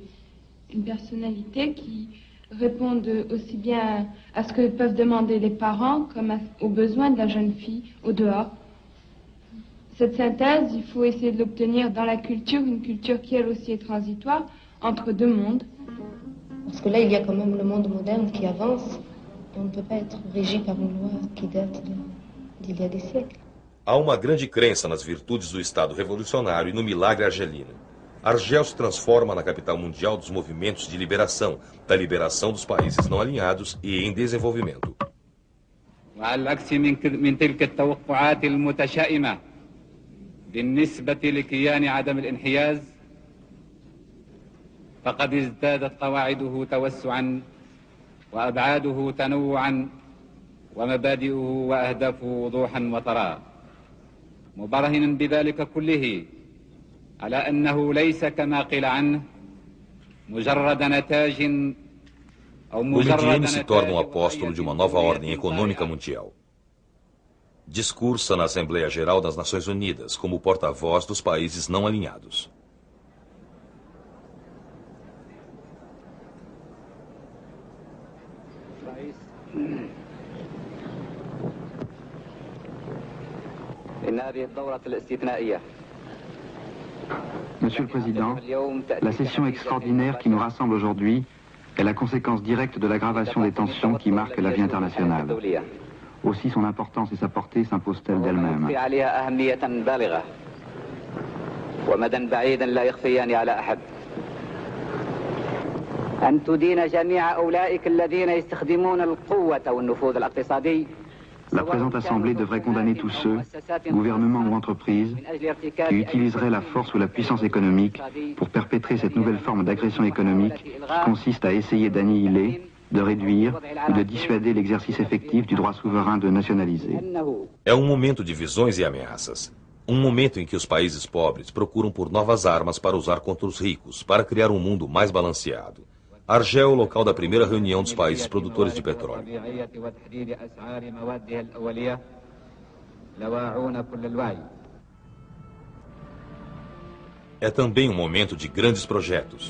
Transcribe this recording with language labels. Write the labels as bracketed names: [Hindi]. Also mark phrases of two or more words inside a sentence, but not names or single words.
[French] Une personnalité qui réponde aussi bien à ce que peuvent demander les parents comme aux besoins de la jeune fille au dehors. Cette synthèse, il faut essayer de l'obtenir dans la culture, une culture qui elle aussi est transitoire, entre deux mondes. Parce que là, il y a quand même le monde moderne qui avance et on ne peut pas être régi par une loi qui date d'il y a des siècles. [Portuguese] Há uma grande crença nas virtudes do Estado revolucionário e no milagre argelino. Argel se transforma na capital mundial dos movimentos de liberação, da liberação dos países não alinhados e em desenvolvimento. [Arabic] بالنسبة لكيان عدم الانحياز فقد ازدادت قواعده توسعا وأبعاده تنوعا ومبادئه وأهدافه وضوحا وطراء مبرهنا بذلك كله على أنه ليس كما قيل عنه مجرد نتاج أو O مجرد [Portuguese] Midiene se torna um apóstolo de uma nova ordem econômica mundial. Discursa na Assembleia Geral das Nações Unidas como porta-voz dos países não alinhados. [French] Monsieur le Président, la session extraordinaire qui nous rassemble aujourd'hui est la conséquence directe de l'aggravation des tensions qui marquent la vie internationale. Aussi son importance et sa portée s'imposent-elles d'elles-mêmes. [Arabic] أن تدين جميع أولئك الذين يستخدمون القوة والنفوذ الاقتصادي. [French] La présente Assemblée devrait condamner tous ceux, gouvernements ou entreprises, qui utiliseraient la force ou la puissance économique pour perpétrer cette nouvelle forme d'agression économique qui consiste à essayer d'annihiler, de réduire ou de dissuader l'exercice effectif du droit souverain de nationaliser. [Portuguese] É um momento de visões e ameaças. Um momento em que os países pobres procuram por novas armas para usar contra os ricos, para criar um mundo mais balanceado. Argel é o local da primeira reunião dos países produtores de petróleo. É também um momento de grandes projetos.